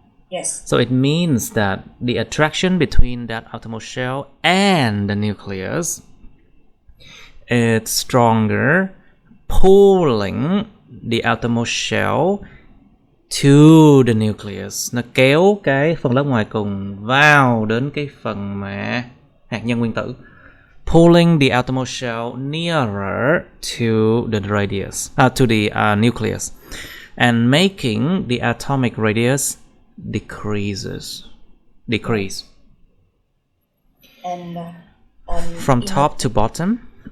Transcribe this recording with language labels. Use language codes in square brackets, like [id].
[en] Yes. So it means that the attraction between that outermost shell and the nucleus is stronger, pulling the outermost shell to the nucleus. [vi] Nó kéo cái phần lớp ngoài cùng vào đến cái phần mà hạt nhân nguyên tử. [en] Pulling the outermost shell nearer to the radius, to the nucleus, and making the atomic radius decrease. And from top to bottom.